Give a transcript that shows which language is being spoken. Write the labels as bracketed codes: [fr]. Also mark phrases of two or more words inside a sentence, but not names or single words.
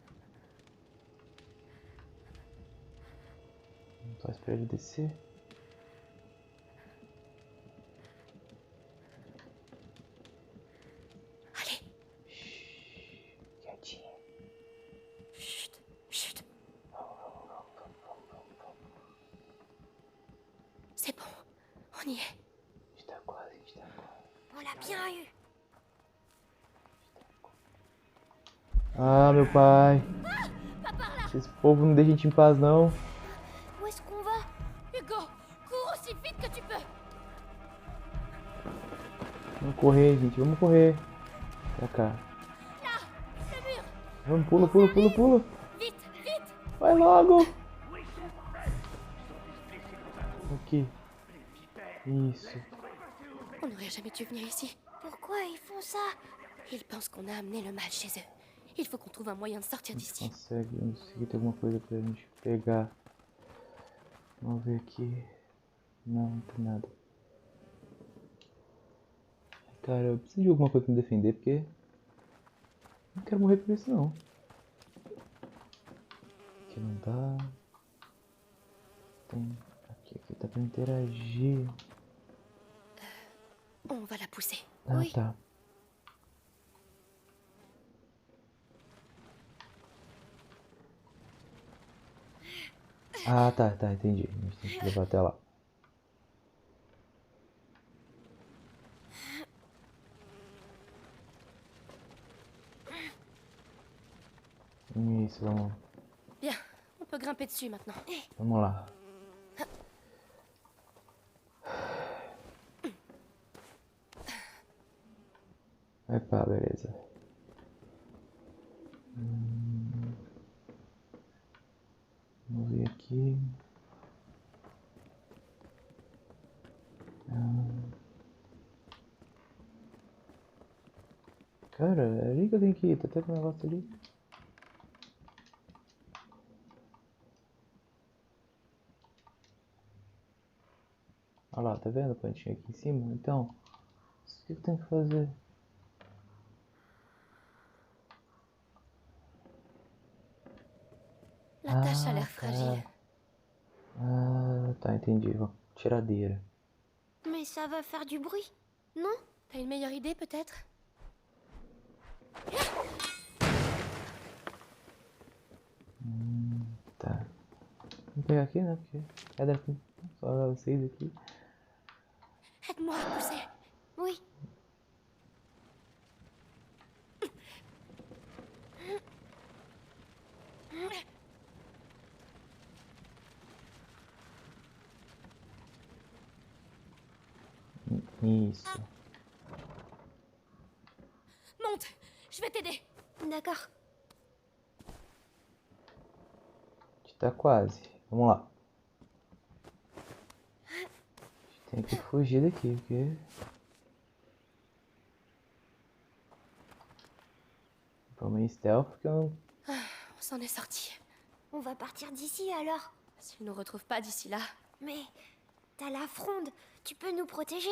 [pt] Só esperar ele descer. [fr] Allez, [pt] Quietinho. [fr] chut, chut. C'est bon, on y est. [pt] A gente tá quase, a gente tá quase. [fr] On l'a bien eu. [pt] Ah, meu pai. Esse povo não deixa a gente em paz, não. [fr] Où est-ce qu'on va? Hugo, cours aussi vite que tu peux. [pt] Vamos correr, gente. Vamos correr. Pra cá. [fr] Là, le mur. [pt] Vamos, pula, pula, pula, pula. [fr] Vite, vite. [pt] Vai logo. Aqui. Isso. [fr] On n'aurait jamais dû venir ici. Pourquoi ils font ça? Ils pensent qu'on a amené le mal chez eux. Il faut qu'on trouve un moyen de sortir [pt] A gente [fr] d'ici. [pt] consegue. Vamos conseguir ter alguma coisa pra gente pegar. Vamos ver aqui. Não, não tem nada. Cara, eu preciso de alguma coisa pra me defender, porque... Não quero morrer por isso, não. Aqui não dá. Tem... Aqui dá pra interagir. [fr] On va la pousser. [pt] Ah, [fr] Oui. [pt] tá. Ah, tá, entendi. A gente tem que levar até lá. Isso, vamos [fr] Bien, on peut grimper dessus maintenant. [pt] lá. Epa, beleza. Vamos ver aqui. Cara, é ali que eu tenho que ir. Tá até com o negócio ali. Olha lá, tá vendo a plantinha aqui em cima? Então, isso que eu tenho que fazer. [fr] La tâche a l'air fragile. [pt] Ah, tá, entendi. Tiradeira. [fr] Mais ça va faire du bruit, non? T'as une meilleure idée peut-être? [pt] Tá. Vou pegar aqui, né? Porque é daqui. Só vocês aqui. [fr] Aide-moi à pousser. Oui. [pt] Isso. [fr] Monte, je vais t'aider. D'accord. [pt] A gente tá quase. Vamos lá. A gente tem que fugir daqui, porque... Vamos em stealth, porque eu não... [fr] On s'en est sorti. On va partir d'ici alors. S'ils nous retrouvent pas d'ici là. Mais t'as la fronde. Tu peux nous protéger.